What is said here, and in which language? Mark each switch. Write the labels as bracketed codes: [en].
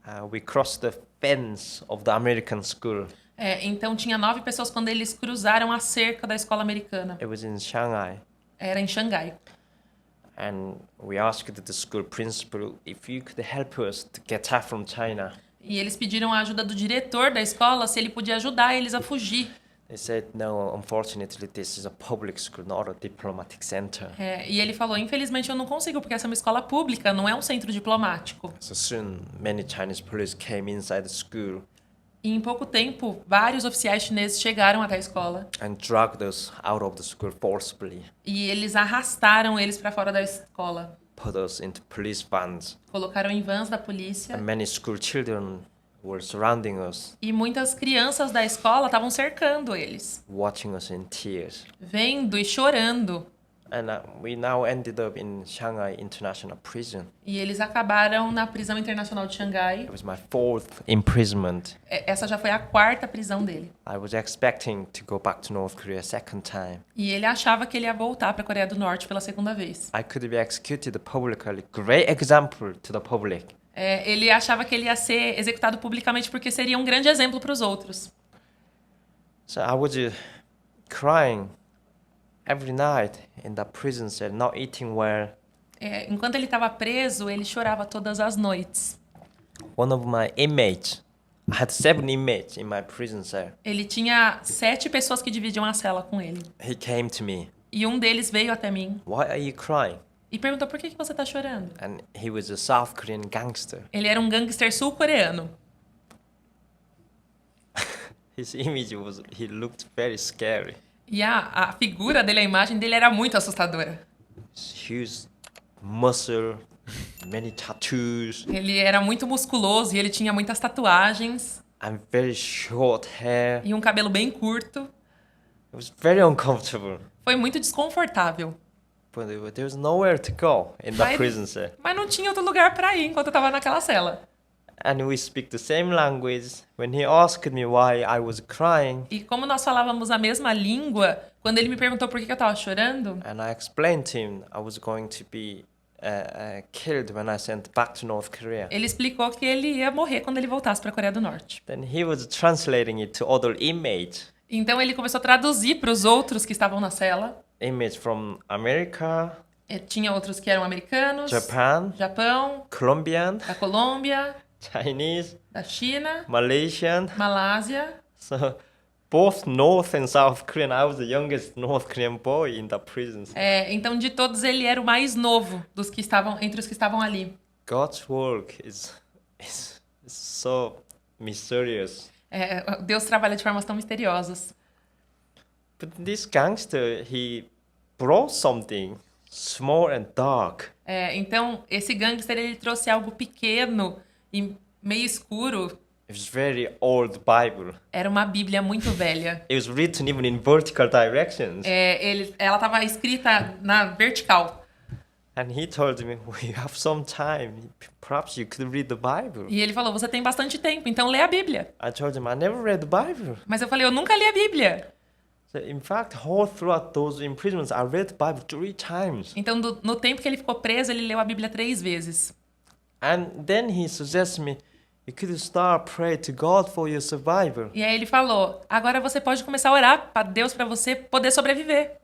[en] We crossed the fence of the American school. [pt] Então tinha 9 pessoas quando eles cruzaram a cerca da escola americana. [en] It was in Shanghai. [pt] Era em Xangai. [en] And we asked the school principal if you could help us to get out from China. [pt] E eles pediram a ajuda do diretor da escola se ele podia ajudar eles a fugir. [en] They said, no, unfortunately, this is a public school, not a diplomatic center. [pt] E ele falou: infelizmente eu não consigo, porque essa é uma escola pública, não é um centro diplomático. [en] So soon, many Chinese police came inside the school [pt] E em pouco tempo, vários oficiais chineses chegaram até a escola. [en] and dragged us out of the school forcibly, [pt] E eles arrastaram eles para fora da escola. [en] put us into police vans. [pt] Colocaram em vans da polícia. [en] And many school children were surrounding us, [pt] E muitas crianças da escola estavam cercando eles, [en] watching us in tears. [pt] vendo e chorando. [en] And we now ended up in Shanghai International Prison. [pt] E eles acabaram na prisão internacional de Xangai. [en] It was my 4th imprisonment. [pt] Essa já foi a 4ª prisão dele. [en] I was expecting to go back to North Korea a second time. [pt] E ele achava que ele ia voltar para a Coreia do Norte pela segunda vez. [en] I could be executed publicly. Great example to the public. [pt] Ele achava que ele ia ser executado publicamente porque seria um grande exemplo para os outros. [en] So I was crying every night in that prison cell, not eating well. [pt] Enquanto ele estava preso, ele chorava todas as noites. [en] One of my inmates, I had 7 inmates in my prison cell. [pt] Ele tinha 7 pessoas que dividiam a cela com ele. [en] He came to me. [pt] E um deles veio até mim [en] Why are you crying? [pt] e perguntou: por que você está chorando? [en] And he was a South Korean gangster. [pt] Ele era um gangster sul-coreano. [en] His image was, he looked very scary. [pt] E a figura dele, a imagem dele era muito assustadora. [en] Huge muscle, many tattoos, [pt] Ele era muito musculoso e ele tinha muitas tatuagens [en] and very short hair. [pt] e um cabelo bem curto. [en] It was very uncomfortable. [pt] Foi muito desconfortável. [en] But there was nowhere to go in that [pt] Mas- [en] prison cell. [pt] Mas não tinha outro lugar para ir enquanto eu estava naquela cela. [en] and we speak the same language. When he asked me why I was crying, [pt] E como nós falávamos a mesma língua, quando ele me perguntou por que eu estava chorando, [en] and I explained to him I was going to be killed when I sent back to North Korea. [pt] ele explicou que ele ia morrer quando ele voltasse para a Coreia do Norte. [en] Then he was translating it to other image [pt] Então ele começou a traduzir para os outros que estavam na cela. [en] from America, [pt] Tinha outros que eram americanos, Japão, [en] Colombian, [pt] da Colômbia, [en] Chinese, [pt] da China, [en] Malaysian. [pt] Malásia. [en] So both North and South Korean. I was the youngest North Korean boy in the prisons. [pt] Então de todos ele era o mais novo dos que estavam entre os que estavam ali. [en] God's work is so mysterious. [pt] Deus trabalha de formas tão misteriosas. [en] But this gangster, he brought something small and dark. [pt] Então esse gangster ele trouxe algo pequeno e meio escuro. [en] It was very old Bible. [pt] Era uma Bíblia muito velha. [en] It was written even in vertical directions. [pt] Ela estava escrita na vertical. [en] And he told me, we have some time. Perhaps you could read the Bible. [pt] E ele falou, você tem bastante tempo, então lê a Bíblia. [en] I told him, I never read the Bible. [pt] Mas eu falei, eu nunca li a Bíblia. [en] So in fact, all throughout those imprisonments, I read the Bible 3 times. [pt] Então, no tempo que ele ficou preso, ele leu a Bíblia 3 vezes. [en] And then he suggested me, you could start praying to God for your survival. [pt] E aí ele falou, agora você pode começar a orar para Deus para você poder sobreviver.